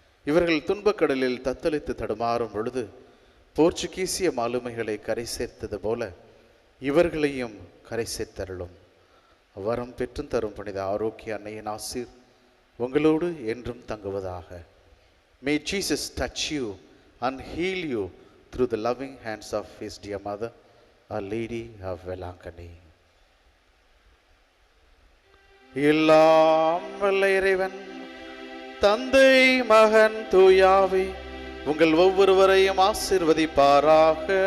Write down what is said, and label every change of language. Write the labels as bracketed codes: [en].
[ta] இவர்கள் துன்பக்கடலில் தத்தளித்து தடுமாறும் பொழுது போர்ச்சுகீசிய மாலுமைகளை கரை சேர்த்தது போல இவர்களையும் கரை சேர்த்தருளும். வரம் பெற்றும் தரும் புனித ஆரோக்கிய அன்னையின் ஆசீர் உங்களோடு என்றும் தங்குவதாக. [en] May Jesus touch you and heal you through the loving hands of his dear mother, Our Lady of Velankani. [ta] எல்லாம் வல்ல இறைவன் தந்தை மகன் தூயாவி உங்கள் ஒவ்வொருவரையும் ஆசீர்வதிப்பாராக.